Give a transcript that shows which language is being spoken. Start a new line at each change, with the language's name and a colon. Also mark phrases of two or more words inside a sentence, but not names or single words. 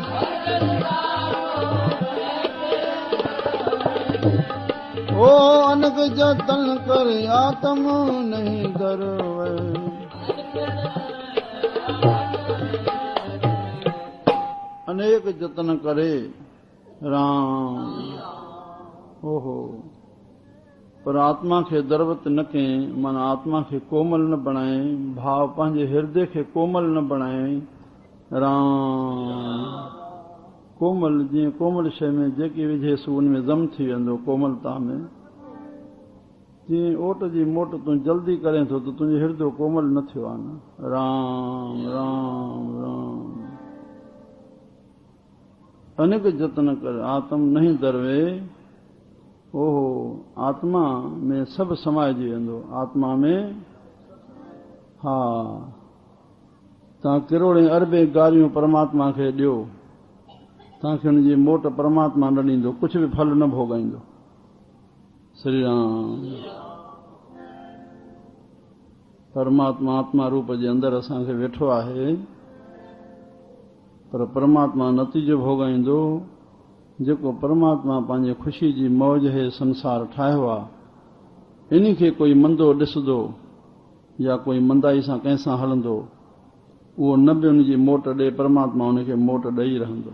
Punjabi: ਓ ਅਨਕ ਜਤਨ ਕਰੇ ਆਤਮ ਨਹੀਂ ਦਰਵੇ। ਅਨੇਕ ਜਤਨ ਕਰੇ ਰਾਮ।
Sindhi: ओहो पर आत्मा खे दरवत न कयईं, माना आत्मा खे कोमल न बणायईं, भाव पंहिंजे हृदय खे कोमल न बणायईं। राम। कोमल जीअं कोमल शइ में जेकी विझेसि उन में ज़म थी वेंदो, कोमलता में। जीअं ओट जी मोट तूं जल्दी करें थो त तुंहिंजो हृदय कोमल न थियो आहे न। राम राम राम।
Punjabi: ਅਨੇਕ ਜਤਨ ਕਰ ਆਤਮ ਨਹੀਂ ਦਰਵੇ।
Sindhi: ओहो आत्मा में सभु समाइजी वेंदो। आत्मा में हा तव्हां किरोड़े अरबे गारियूं परमात्मा खे ॾियो, तव्हांखे हुनजी मोट परमात्मा न ॾींदो, कुझु बि फल न भोॻाईंदो। श्री राम। परमात्मा आत्मा रूप जे अंदरि असांखे वेठो आहे, पर परमात्मा नतीजो भोॻाईंदो। जेको परमात्मा पंहिंजे ख़ुशी जी मौज हे संसार ठाहियो आहे, इन खे कोई मंदो ॾिसंदो या कोई मंदाई सां कंहिंसां हलंदो, उहो न बि उनजी मोट ॾे, परमात्मा उनखे मोट ॾेई रहंदो।